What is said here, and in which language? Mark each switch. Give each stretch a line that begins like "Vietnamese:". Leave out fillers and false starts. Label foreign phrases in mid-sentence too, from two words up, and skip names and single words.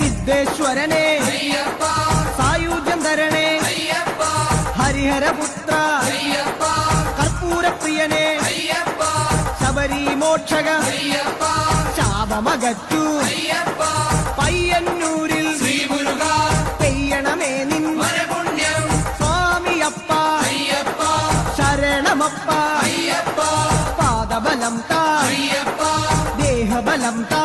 Telugu: సిద్ధేశ్వరనే అయ్యప్ప సాయుధ్యం ధరణే అయ్యప్ప హరిహరపుత్ర అయ్యప్ప కర్పూర ప్రియనే అయ్యప్ప శబరి మోక్షగ అయ్యప్ప
Malayalam: ശാപമകറ്റു അയ്യപ്പ പയ്യന്നൂരിൽ ശ്രീ മുരുക പെയ്യണമേ നിൻ വരപുണ്യം സ്വാമിയപ്പ അയ്യപ്പ ശരണമപ്പ അയ്യപ്പ പാദബലം താ അയ്യപ്പ ദേഹബലം താ